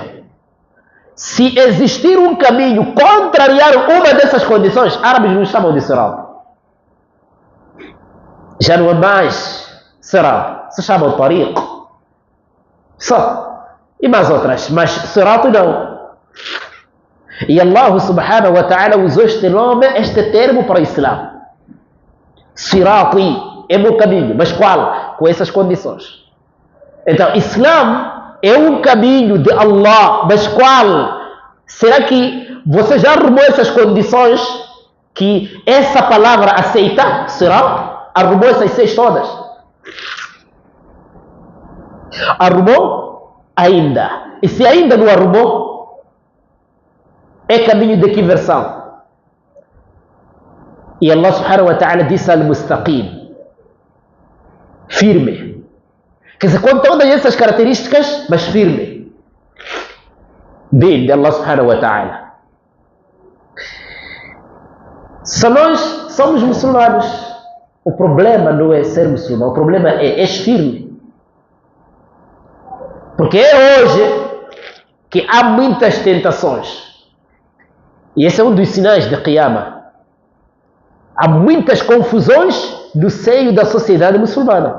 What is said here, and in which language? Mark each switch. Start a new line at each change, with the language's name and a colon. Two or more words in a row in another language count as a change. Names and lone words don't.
Portuguese: Se existir um caminho contrariar uma dessas condições, árabes não chamam de Sirat. Já não é mais Sirat, se chama Tariq. Só. E mais outras, mas Sirat não. E
Arabic: الله سبحانه وتعالى
Portuguese: usou este nome, este termo para o Islã. Sirati é meu caminho, mas qual? Com essas condições. Então, Islã é um caminho de Allah, mas qual? Será que você já arrumou essas condições que essa palavra aceita? Será? Arrumou essas 6 todas? Arrumou? Ainda. E se ainda não arrumou, é caminho de que versão? E
Arabic: الله سبحانه وتعالى
Portuguese: disse al-mustaqim. Firme. Quer dizer, com todas essas características, mas firme. De
Arabic: الله سبحانه وتعالى.
Portuguese: Se nós somos muçulmanos, o problema não é ser muçulmano, o problema é firme. Porque é hoje que há muitas tentações. E esse é um dos sinais de Qiyamah. Há muitas confusões no seio da sociedade muçulmana.